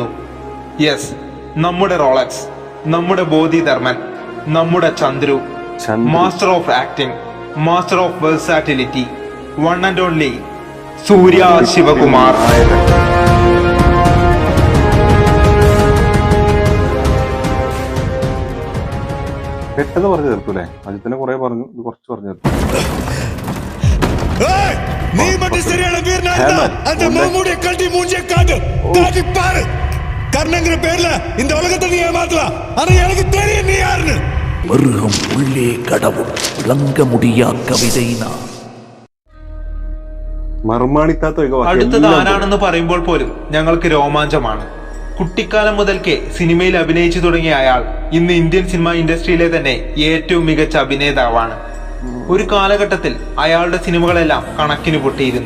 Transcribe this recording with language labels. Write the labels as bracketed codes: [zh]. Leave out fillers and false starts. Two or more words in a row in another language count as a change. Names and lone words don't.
[ml] യെസ്, നമ്മുടെ റോളക്സ്, നമ്മുടെ ബോധിധർമ്മൻ, നമ്മുടെ ചന്ദ്രു, [en] master of acting, master of versatility, one and only [ml] സൂര്യ ശിവകുമാർ. പെട്ടെന്ന് പറഞ്ഞു തീർക്കൂലേ? അജിത്തിനെ കുറെ പറഞ്ഞു, ഇത് കുറച്ച് പറഞ്ഞു തീർത്തു. [ta] நீ மட்டும் சரியான வீரனா இருந்தா அந்த மாமூடிய கட்டி மூஞ்சிய காட்டு காட்டி பாரு. கர்ணங்கிற பேர்ல இந்த உலகத்தை நீ ஏமாத்தலாம். ஆனா எனக்கு தெரியும் நீ யாருன்னு. மிருகம் உள்ளே கடவுள் விளங்க முடியா കവിതയിനാ. [ml] അടുത്തത് ആരാണെന്ന് പറയുമ്പോൾ പോലും ഞങ്ങൾക്ക് രോമാഞ്ചമാണ്. കുട്ടിക്കാലം മുതൽക്കേ സിനിമയിൽ അഭിനയിച്ചു തുടങ്ങിയ അയാൾ ഇന്ന് ഇന്ത്യൻ സിനിമ ഇൻഡസ്ട്രിയിലെ തന്നെ ഏറ്റവും മികച്ച അഭിനേതാവാണ്. ഒരു കാലഘട്ടത്തിൽ അയാളുടെ സിനിമകളെല്ലാം കണക്കിന് പൊട്ടിയിരുന്നു.